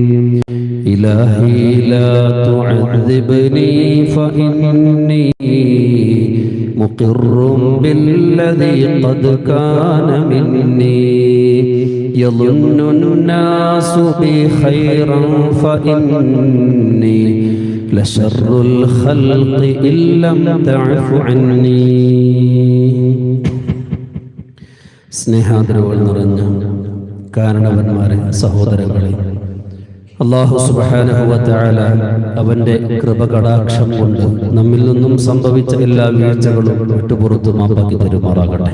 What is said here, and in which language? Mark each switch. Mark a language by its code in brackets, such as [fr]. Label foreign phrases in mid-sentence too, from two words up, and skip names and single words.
[ar] إلهي لا تعذبني فإني مقر بالذي قد كان مني. يظن الناس بي خيرا فإني لشر الخلق إن لم تعف عني. [ml] സ്നേഹാദരവുകൾ നിറഞ്ഞ കാരണവന്മാരെ, സഹോദരങ്ങളെ, [ar] الله سبحانه وتعالى [ml] അവന്റെ കൃപകടാക്ഷം കൊണ്ട് നമ്മിൽ നിന്നും സംഭവിച്ച എല്ലാ വീഴ്ചകളും വിട്ടുപുറത്തു മാപ്പാക്കി തരുമാറാകട്ടെ.